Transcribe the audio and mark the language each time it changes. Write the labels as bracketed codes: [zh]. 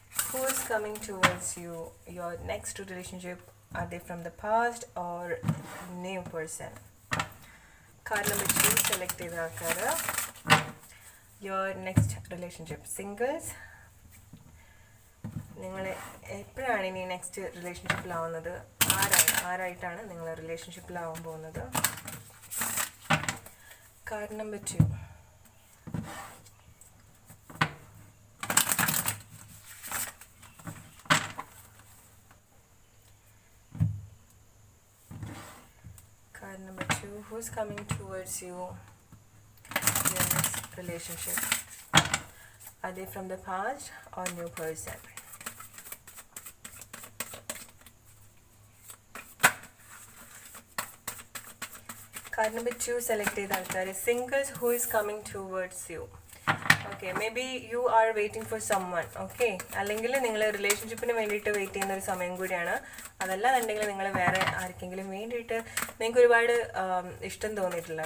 [en] Who is coming towards you? Your next relationship, are they from the past or new person? Card number 2 select [ml] ചെയ്ത ആൾക്കാർ. [en] Your next relationship, singles. [ml] നിങ്ങൾ എപ്പോഴാണ് ഇനി next റിലേഷൻഷിപ്പിലാവുന്നത്? ആരായിട്ടാണ് നിങ്ങൾ റിലേഷൻഷിപ്പിലാവാൻ പോകുന്നത്? [en] Card number 2. Card number 2, who's coming towards you? Your next relationship, are they from the past or new person? Card number 2 select [ml] ചെയ്ത ആൾക്കാർ. [en] Singles, who is coming towards you? Okay, maybe you are waiting for someone. [ml] Okay, അല്ലെങ്കിൽ നിങ്ങൾ റിലേഷൻഷിപ്പിന് വേണ്ടിയിട്ട് wait ചെയ്യുന്ന ഒരു സമയം കൂടിയാണ്. അതല്ലാന്നുണ്ടെങ്കിൽ നിങ്ങൾ വേറെ ആർക്കെങ്കിലും വേണ്ടിയിട്ട് നിങ്ങൾക്ക് ഒരുപാട് ഇഷ്ടം തോന്നിയിട്ടില്ല.